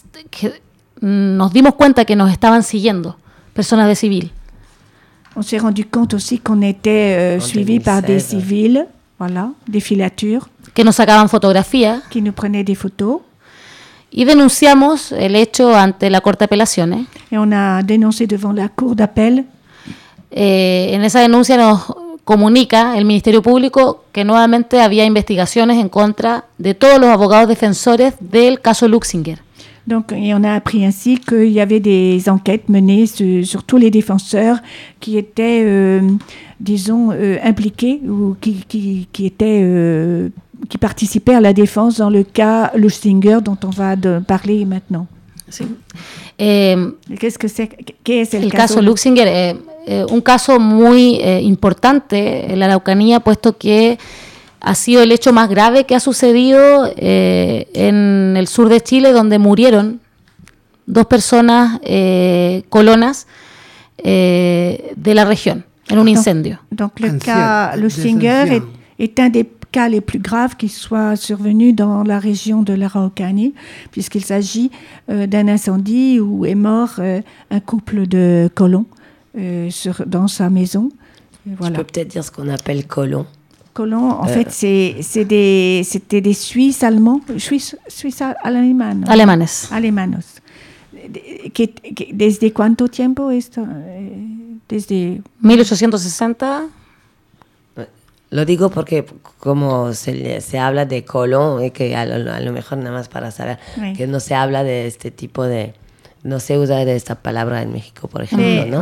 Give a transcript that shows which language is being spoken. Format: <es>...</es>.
<es>Que nos dimos cuenta que nos estaban siguiendo personas de civil.</es> <fr>On s'est rendu compte aussi qu'on était suivi par des civils, voilà, des filatures.</fr> <es>Que nos sacaban fotografías.</es> <fr>Qui nous prenaient des photos.</fr> <es>Y denunciamos el hecho ante la corte de apelaciones.</es> <fr>Et on a dénoncé devant la cour d'appel.</fr> <es>En esa denuncia nos comunica el Ministerio Público que nuevamente había investigaciones en contra de todos los abogados defensores del caso Luxinger.</es> <fr>Donc, et on a appris ainsi qu'il y avait des enquêtes menées sur tous les défenseurs qui étaient, impliqués ou qui étaient, qui participaient à la défense dans le cas Luxinger dont on va parler maintenant. Qu'est-ce que c'est? Qu'est-ce le cas Luxinger? Un cas très important</fr> <es>en la Araucanía, puesto que ha sido el hecho más grave que ha sucedido en el sur de Chile, donde murieron dos personas colonas de la región en un incendio.</es> <fr>Donc le cas Luxinger est un des cas les plus graves qui soient survenus dans la région de l'Araucanie, puisqu'il s'agit d'un incendie où est mort un couple de colons dans sa maison. Voilà. Tu peux peut-être dire ce qu'on appelle colons. Colons, en fait, c'était des Suisses allemands, Suisses</fr> <es>alemanes. Alemanes. Desde cuánto tiempo esto? Desde 1860. Lo digo porque como se habla de Colón y que a lo mejor nada más para saber sí. Que no se habla de este tipo de no se usa de esta palabra en México, por ejemplo, sí, ¿no?</es>